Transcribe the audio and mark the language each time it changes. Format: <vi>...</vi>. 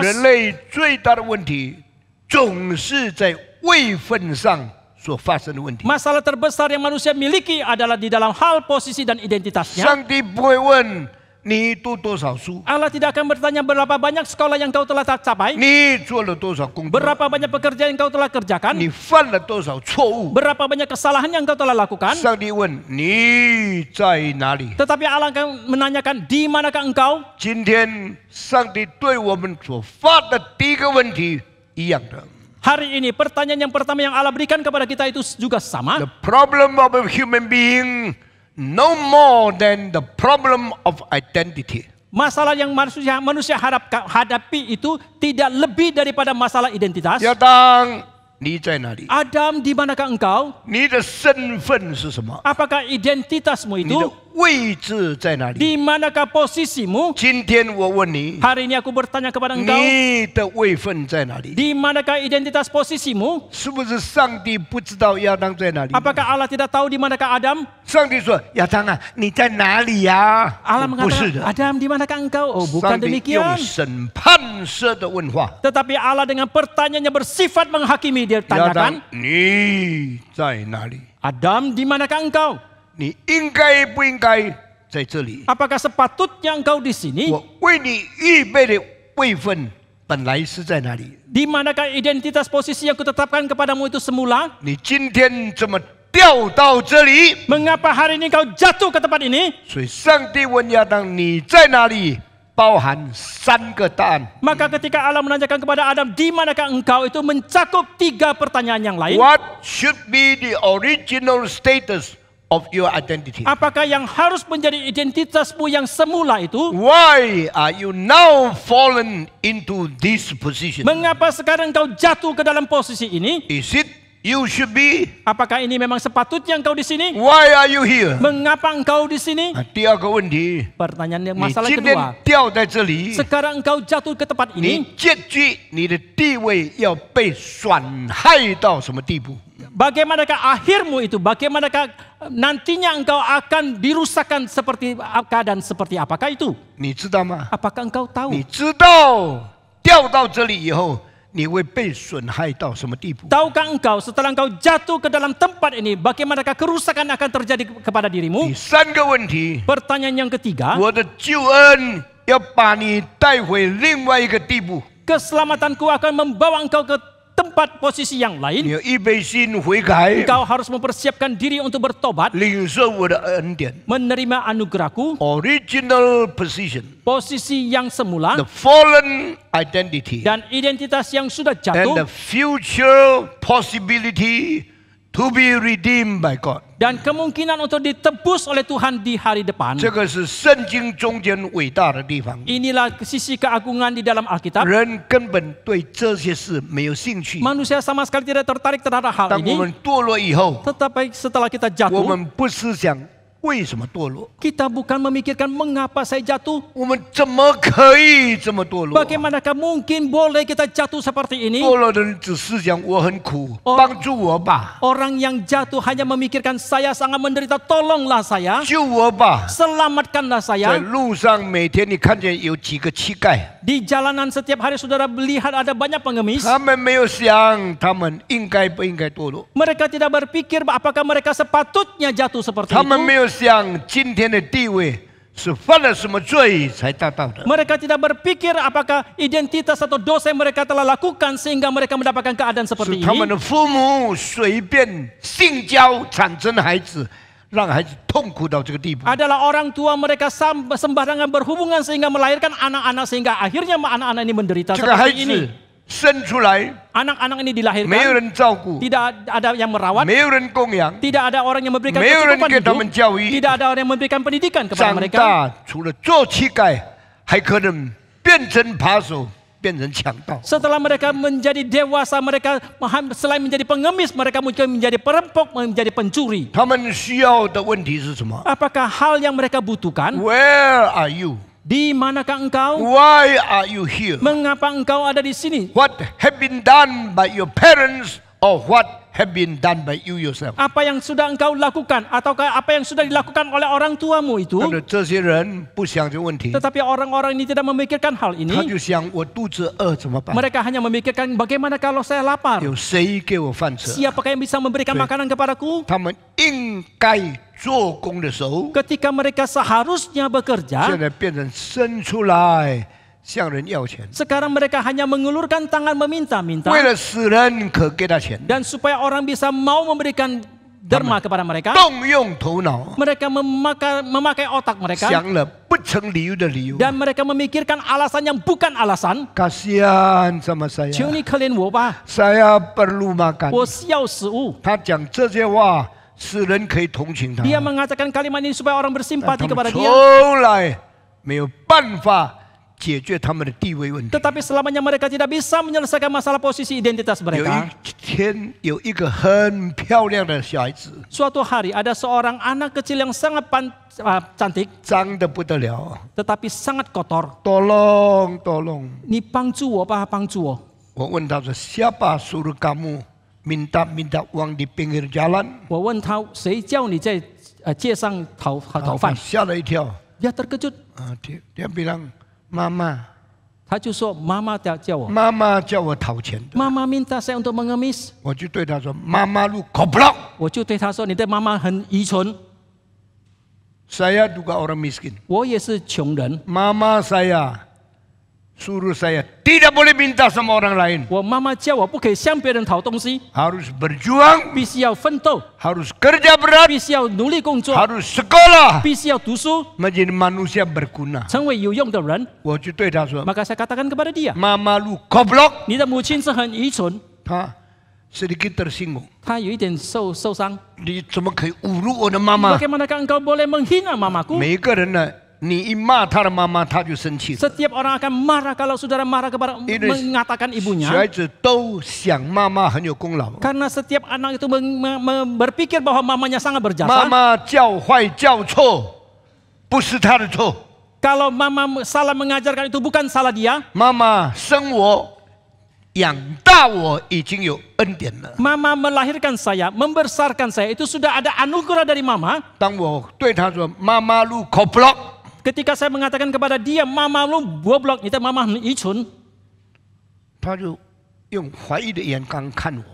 <zh>人类最大的问题总是在位分上所发生的问题。</zh> <id>Masalah terbesar yang manusia miliki adalah di dalam hal posisi dan identitasnya.</id> <zh>上帝不会问你读多少书，</zh> <id>Allah tidak akan bertanya berapa banyak sekolah yang kau telah capai,</id> <zh>你做了多少工作，</zh> <id>berapa banyak pekerjaan yang kau telah kerjakan,</id> <zh>你犯了多少错误。</zh> <id>berapa banyak kesalahan yang kau telah lakukan.</id> <zh>上帝问你在哪里？</zh> <id>Tetapi Allah akan menanyakan, di manakah engkau?</id> <zh>今天上帝对我们所发的第一个问题一样的。</zh> <id>Hari ini pertanyaan yang pertama yang Allah berikan kepada kita itu juga sama.</id> <en>The problem of a human being no more than the problem of identity.</en> <id>Masalah yang manusia hadapi itu tidak lebih daripada masalah identitas.</id> <zh>亚当，你在哪里？</zh> <id>Adam, di manakah engkau?</id> <zh>你的身份是什么？</zh> <id>Apakah identitasmu</id> <zh>你的</zh> <id>itu?</id> <zh>位置在哪里？</zh> <id>Di manakah posisimu?</id> <zh>今天我问你，</zh> <id>Hari ini aku bertanya kepada engkau,</id> <zh>你的位分在哪里？</zh> <id>di manakah identitas posisimu?</id> <zh>是不是上帝不知道亚当在哪里？</zh> <id>Apakah Allah tidak tahu di manakah Adam?</id> <zh>上帝说：“亚当啊，你在哪里呀、</zh> <id>Allah</id> <zh>不是</zh> <id>mengatakan,</id> <zh>的，</zh> <id>Adam, di manakah engkau? Oh,</id> <zh>上帝</zh> <id>demikian.</id> <zh>用审判式的问话。</zh> <id>Tetapi Allah dengan pertanyaannya bersifat menghakimi. Dia</id> <zh>亚当</zh> <id>tanyakan,</id> <zh>你在哪里？</zh> <id>Adam, di manakah engkau?</id> <zh>你应该不应该在这里？</zh> <id>Apakah sepatutnya engkau di sini?</id> <zh>我为你预备的位分本来是在哪里？</zh> <id>Di manakah identitas posisi yang kutetapkan kepadamu itu semula?</id> <zh>你今天怎么掉到这里？</zh> <id>Mengapa hari ini kau jatuh ke tempat ini?</id> <zh>所以上帝问亚当：你在哪里？包含3个答案。</zh> <id>Maka ketika Allah menanyakan kepada Adam, di manakah engkau? Itu mencakup 3 pertanyaan yang lain.</id> <en>What should be the original status of your identity?</en> <id>Apakah yang harus menjadi identitasmu yang semula itu?</id> <en>Why are you now fallen into this position?</en> <id>Mengapa sekarang engkau jatuh ke dalam posisi ini?</id> <en>Is it you should be?</en> <id>Apakah ini memang sepatutnya engkau di sini?</id> <en>Why are you here?</en> <id>Mengapa engkau di sini?</id> <zh>第二个问题，</zh> <id>Pertanyaan yang</id> <zh>你</zh> <id>masalah</id> <zh>今天</zh> <id>kedua.</id> <zh>掉在这里，</zh> <id>Sekarang engkau jatuh ke tempat</id> <zh>你</zh> <id>ini.</id> <zh>结局你的地位要被损害到什么地步？</zh> <id>Bagaimanakah akhirmu itu? Bagaimanakah nantinya engkau akan dirusakkan seperti keadaan seperti apakah itu?</id> <zh>你知道吗？</zh> <id>Apakah engkau tahu?</id> <zh>你知道掉到这里以后，你会被损害到什么地步？</zh> <id>Tahukah engkau setelah engkau jatuh ke dalam tempat ini, bagaimanakah kerusakan akan terjadi kepada dirimu?</id> <zh>第三个问题，</zh> <id>Pertanyaan yang ketiga,</id> <zh>我的救恩要把你带回另外一个地步，</zh> <id>keselamatanku akan membawa engkau ke tempat posisi yang</id> <zh>你</zh> <id>lain.</id> <zh>要预备心悔改，</zh> <id>Engkau harus mempersiapkan diri untuk bertobat,</id> <zh>领受我的恩典。</zh> <id>menerima anugerahku,</id> <en>Original position,</en> <id>posisi yang semula,</id> <en>the fallen identity,</en> <id>dan identitas yang sudah</id> <en>and</en> <id>jatuh,</id> <en>the future possibility to be redeemed by God.</en> <id>dan kemungkinan untuk ditebus oleh Tuhan di hari depan.</id> <zh>这个是圣经中间伟大的地方。</zh> <id>Inilah sisi keagungan di dalam Alkitab.</id> <zh>人根本对这些事没有兴趣。</zh> <id>Manusia sama sekali tidak tertarik terhadap hal</id> <zh>当我</zh> <id>ini.</id> <zh>们堕落以后，</zh> <id>Tetapi setelah kita</id> <zh>我</zh> <id>jatuh,</id> <zh>们不思想为什么堕落，</zh> <id>kita bukan memikirkan mengapa saya jatuh.</id> <zh>我们怎么可以这么堕落？</zh> <id>Bagaimanakah mungkin boleh kita jatuh seperti ini?</id> <zh>堕落的人只思想我很苦， Oh. 帮助我吧，</zh> <id>Orang yang jatuh hanya memikirkan saya sangat menderita, tolonglah saya,</id> <zh>救我吧。</zh> <id>selamatkanlah</id> <zh>在</zh> <id>saya.</id> <zh>路上每天你看见有几个乞丐，</zh> <id>Di jalanan setiap hari saudara melihat ada banyak pengemis.</id> <zh>他们没有想他们应该不应该堕落，</zh> <id>Mereka tidak berpikir apakah mereka sepatutnya jatuh seperti</id> <zh>他们没</zh> <id>itu.</id> <zh>有想今天的地位是犯了什么罪才达到的。</zh> <id>Mereka tidak berpikir apakah identitas atau dosa yang mereka telah lakukan sehingga mereka mendapatkan keadaan</id> <zh>是</zh> <id>seperti</id> <zh>他们</zh> <id>ini.</id> <zh>的父母随便性交产生孩子，让孩子痛苦到这个地步。</zh> <id>Adalah orang tua mereka sembarangan berhubungan sehingga melahirkan anak-anak sehingga akhirnya anak-anak ini menderita</id> <zh>这个孩</zh> <id>seperti ini.</id> <zh>子生出来</zh> <id>Anak-anak ini</id> <zh>没有</zh> <id>dilahirkan,</id> <zh>人照顾，</zh> <id>tidak ada yang merawat,</id> <zh>没有人供养，</zh> <id>tidak ada orang yang memberikan</id> <zh>没有人</zh> <id>kecukupan</id> <zh>给他们</zh> <id>hidup,</id> <zh>教育，</zh> <id>tidak ada orang yang memberikan pendidikan kepada</id> <zh>长</zh> <id>mereka.</id> <zh>大除了做乞丐，还可能变成扒手，变成强盗。</zh> <id>Setelah mereka menjadi dewasa, mereka selain menjadi pengemis, mereka mungkin menjadi perampok, menjadi pencuri.</id> <zh>他们需要的问题是什么</zh> <id>Apakah hal yang mereka butuhkan?</id> <en>？Where are you?</en> <id>Di manakah engkau?</id> <en>Why are you here?</en> <id>Mengapa engkau ada di sini?</id> <en>What have been done by your parents or what have been done by you yourself?</en> <id>Apa yang sudah engkau lakukan ataukah apa yang sudah dilakukan oleh orang tuamu itu?</id> <zh>但是这些人不想这个问题，</zh> <id>Tetapi orang-orang ini tidak memikirkan hal</id> <zh>他</zh> <id>ini.</id> <zh>就想我肚子饿怎么办？</zh> <id>Mereka hanya memikirkan bagaimana kalau saya lapar.</id> <zh>有谁给我饭吃？</zh> <id>Siapakah yang bisa memberikan Baik. makanan kepadaku?</id> <zh>他们应该做工的时候，</zh> <id>Ketika mereka seharusnya</id> <zh>现</zh> <id>bekerja,</id> <zh>在变成伸出来向人要钱，</zh> <id>sekarang mereka hanya mengulurkan tangan meminta-minta.</id> <zh>为了使人可给他钱，</zh> <id>Dan supaya orang bisa mau memberikan derma kepada mereka,</id> <zh>动用头脑，</zh> <id>mereka memakai otak mereka</id> <zh>想了不成理由的理由。</zh> <id>dan mereka memikirkan alasan yang bukan alasan. Kasihan sama saya,</id> <zh>求你可怜我吧，</zh> <id>saya perlu makan。</id> <zh>我需要食物。他讲这些话，使人可以同情他，</zh> <id>Dia mengatakan kalimat ini supaya orang</id> <zh>但</zh> <id>bersimpati</id> <zh>他们</zh> <id>kepada dia.</id> <zh>从来没有办法解决他们的地位问题。</zh> <id>Tetapi selamanya mereka tidak bisa menyelesaikan masalah posisi identitas</id> <zh>有</zh> <id>mereka.</id> <zh>一天，有一个很漂亮的小孩子，</zh> <id>Suatu hari ada seorang anak kecil yang sangat cantik,</id> <zh>脏得不得了，</zh> <id>tetapi sangat kotor. tolong。 Ni pangcu wo pa pangcu wo.</id> <zh>我问他说：</zh> <id>“Siapa suruh kamu minta uang di pinggir jalan？”</id> <zh>我问他谁叫你在街上讨他饭？吓了一跳。</zh> <id>Dia terkejut. dia bilang，妈妈，</id> <zh>他就说妈妈叫我，妈妈叫我讨钱的。</zh> <id>妈妈minta saya untuk mengemis.</id> <zh>我就对他说：“妈妈</zh> <id>lu goblok。”</id> <zh>我就对他说你的妈妈很愚蠢。</zh> <id>Saya juga orang miskin.</id> <zh>我也是穷人，</zh> <id>Mama saya suruh saya tidak boleh minta sama orang lain.</id> <zh>我妈妈叫我不可以向别人讨东西，</zh> <id>Harus berjuang,</id> <zh>必须要奋斗，</zh> <id>harus kerja berat,</id> <zh>必须要努力工作，</zh> <id>harus sekolah,</id> <zh>必须要读书，</zh> <id>menjadi manusia berguna.</id> <zh>成为有用的人。我就对他说</zh> <id>Maka saya katakan kepada dia, ：“Mama lu goblok。”</id> <zh>你的母亲是很愚蠢，</zh> <id>他 sedikit tersinggung.</id> <zh>她有一点受伤。你怎么可以侮辱我的妈妈？</zh> <id>Bagaimanakah engkau boleh menghina mamaku?</id> <zh>每个人呢，你一骂他的妈妈，他就生气。</zh> <id>Setiap orang akan marah kalau saudara marah kepada Ini- mengatakan</id> <zh>小</zh> <id>ibunya.</id> <zh>孩子都想妈妈很有功劳。</zh> <id>Karena setiap anak itu berpikir bahwa mamanya sangat</id> <zh>妈</zh> <id>berjasa.</id> <zh>妈教坏教错，不是他的错。</zh> <id>Kalau mama salah mengajarkan itu bukan salah dia.</id> <zh>妈妈生我、养大我已经有恩典了。</zh> <id>Mama melahirkan saya, membesarkan saya, itu sudah ada anugerah dari mama.</id> <zh>当我对他说“妈妈路口 block”，</zh> <id>Ketika saya mengatakan kepada dia, mama lu goblok, itu mama</id> <zh>很愚蠢. 他就用怀疑的眼光看我。</zh>